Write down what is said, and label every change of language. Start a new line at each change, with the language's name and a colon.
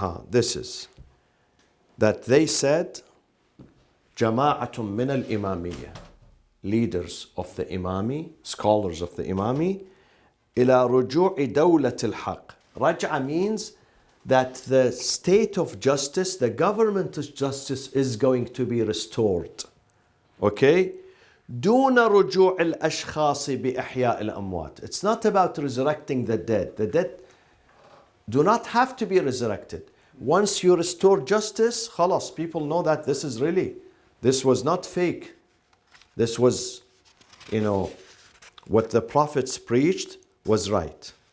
English: This is that they said,
Arabic: Jama'atun min al-imamiyya,
English: leaders of the imami, scholars of the imami,
Arabic: ila ruju'i dawlat al-haq.
English: Raj'a means that the state of justice, the government of justice is going to be restored. Okay?
Arabic: دون رجوع الأشخاص بإحياء الأموات.
English: It's not about resurrecting the dead. The dead do not have to be resurrected. Once you restore justice, خلاص, people know that this was not fake. This was, what the prophets preached was right.